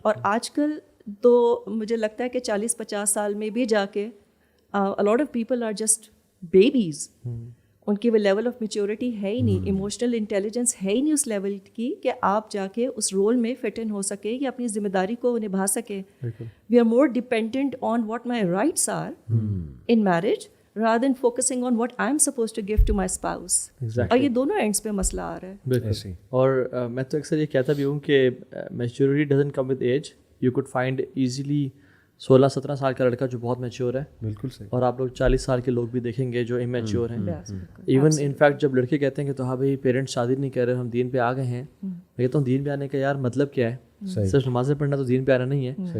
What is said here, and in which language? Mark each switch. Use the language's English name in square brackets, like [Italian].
[Urdu] اور آج کل تو مجھے لگتا ہے کہ 40-50 سال میں بھی جا کے [English] a lot of people are just babies. [Urdu] ان کی وہ لیول آف میچورٹی ہے ہی نہیں, ایموشنل انٹیلیجنس ہے ہی نہیں اس لیول کی کہ آپ جا کے اس رول میں فٹ ان ہو سکے یا اپنی ذمہ داری کو نبھا سکے. [English] We are more dependent on what my rights are in marriage rather than focusing on what I'm supposed to give to my spouse. [Urdu] اور یہ دونوں اینڈس پہ مسئلہ آ رہا ہے. بالکل. اور میں تو اکثر یہ کہتا بھی ہوں کہ [English] Maturity doesn't come with age. You could find easily [Urdu] 16-17 سال کا لڑکا جو بہت میچور ہے, بالکل صحیح, اور آپ لوگ 40 سال کے لوگ بھی دیکھیں گے جو امیچور ہیں. ایون انفیکٹ جب لڑکے کہتے ہیں کہ تو ہاں بھائی پیرنٹس شادی نہیں کر رہے, ہم دین پہ آ گئے ہیں, میں کہتا ہوں دین پہ آنے کا یار مطلب کیا ہے؟ صرف نمازیں پڑھنا تو دین پہ آنا نہیں ہے.